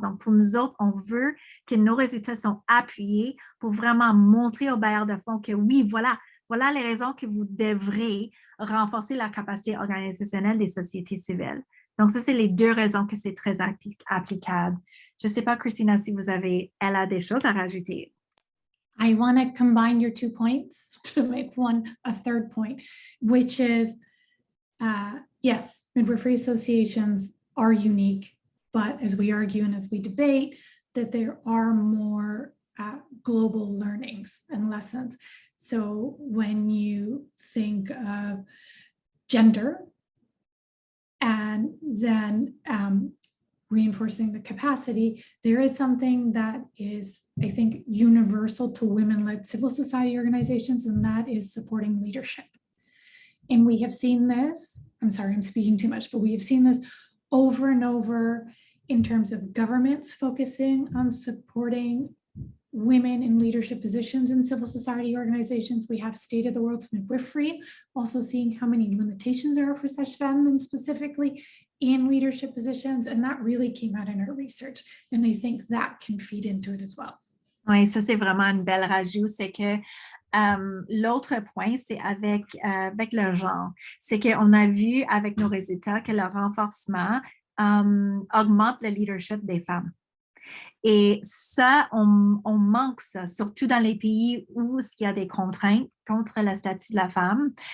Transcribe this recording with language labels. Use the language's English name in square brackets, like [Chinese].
[French] Donc, pour nous autres, on veut que nos résultats sont appuyés pour vraiment montrer aux bailleurs de fonds que oui, voilà les raisons que vous devrez renforcer la capacité organisationnelle des sociétés civiles. Donc, ça, c'est les deux raisons que c'est très applicable. Je ne sais pas, Christina, si elle a des choses à rajouter. [English] I want to combine your 2 points to make a third point, which is, yes, midwifery associations are unique, but as we argue and as we debate, that there are more global learnings and lessons. So when you think of gender and then reinforcing the capacity, there is something that is, I think, universal to women-led civil society organizations, and that is supporting leadership. And we have seen this, I'm sorry, I'm speaking too much, but we have seen this over and over in terms of governments focusing on supporting women in leadership positions in civil society organizations. We have State of the World's Midwifery, also seeing how many limitations there are for such femmes specifically in leadership positions, and that really came out in our research, and I think that can feed into it as well. [French] Oui, ça, c'est vraiment une belle rajout. C'est que l'autre point, c'est avec le genre. C'est qu'on a vu avec nos résultats que le renforcement augmente le leadership des femmes. Et ça, on manque ça, surtout dans les pays où il y a des contraintes contre le statut de la femme.